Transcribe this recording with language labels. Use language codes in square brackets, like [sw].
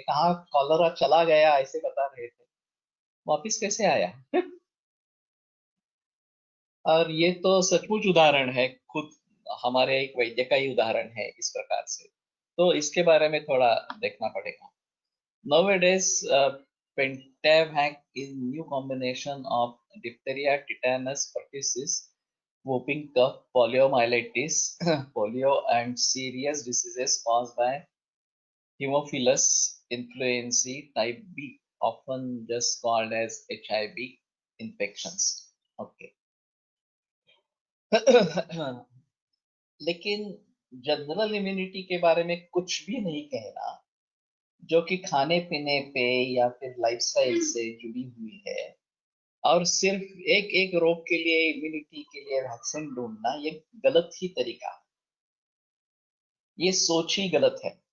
[hi] कहाँ कॉलरा चला गया ऐसे बता रहे थे, वापिस कैसे आया? और ये तो सचमुच उदाहरण है, खुद हमारे एक वैद्य का ही उदाहरण है इस प्रकार से। तो इसके बारे में थोड़ा देखना पड़ेगा। [en] Nowadays, Pentavac is new combination of diphtheria, tetanus, pertussis, whooping cough, poliomyelitis, polio, and serious diseases caused by Haemophilus influenzae type B, often just called as HIV infections. Okay. [hi] लेकिन जनरल इम्यूनिटी के बारे में कुछ भी नहीं कहना, जो कि खाने पीने पे या फिर लाइफस्टाइल से जुड़ी हुई है, और सिर्फ एक एक रोग के लिए इम्यूनिटी के लिए वैक्सीन ढूंढना, ये गलत ही तरीका है, ये सोच ही गलत है।